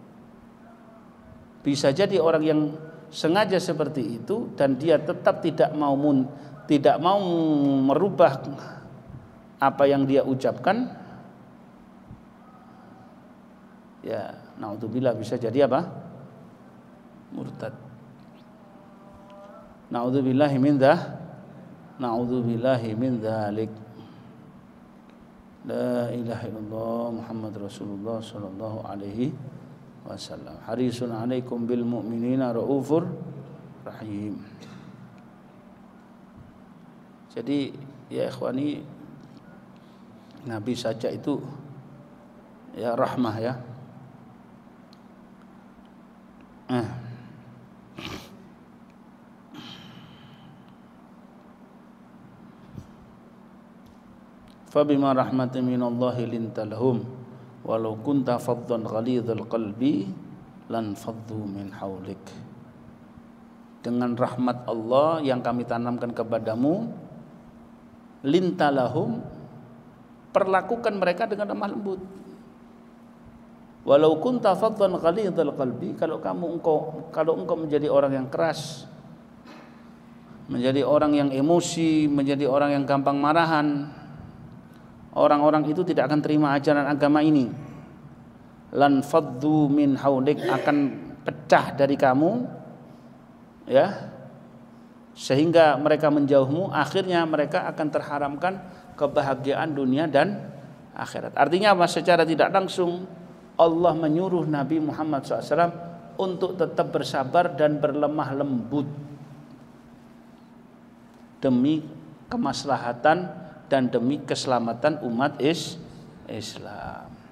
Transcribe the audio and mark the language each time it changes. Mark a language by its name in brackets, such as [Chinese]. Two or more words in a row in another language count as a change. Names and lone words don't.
[Indonesian] Bisa jadi orang yang sengaja seperti itu dan dia tetap tidak mau merubah apa yang dia ucapkan. Ya, naudzubillah, bisa jadi apa? Murtad. [Arabic] نعوذ بالله من ذلك. لا إله إلا الله محمد رسول الله صلى الله عليه وسلم. حريص عليكم بالمؤمنين رءوف رحيم. [Indonesian] Jadi [Arabic] يا إخواني, [Indonesian] Nabi saja itu ya rahmah ya. [Arabic] فبما رحمة من الله لنت لهم ولو كنت فظا غليظ القلب لانفضوا من حولك. [Indonesian] Dengan rahmat Allah yang kami tanamkan kepadamu, [Arabic] لنت لهم, [Indonesian] perlakukan mereka dengan lemah lembut. [Arabic] ولو كنت فظا غليظ القلب, [Indonesian] kalau engkau menjadi orang yang keras, menjadi orang yang emosi, menjadi orang yang gampang marahan, orang-orang itu tidak akan terima ajaran agama ini. [Arabic] لانفضوا من حولك, [Indonesian] akan pecah dari kamu, ya, sehingga mereka menjauhmu, akhirnya mereka akan terharamkan kebahagiaan dunia dan akhirat. Artinya apa? Secara tidak langsung Allah menyuruh Nabi Muhammad SAW untuk tetap bersabar dan berlemah lembut demi kemaslahatan dan demi keselamatan umat Islam.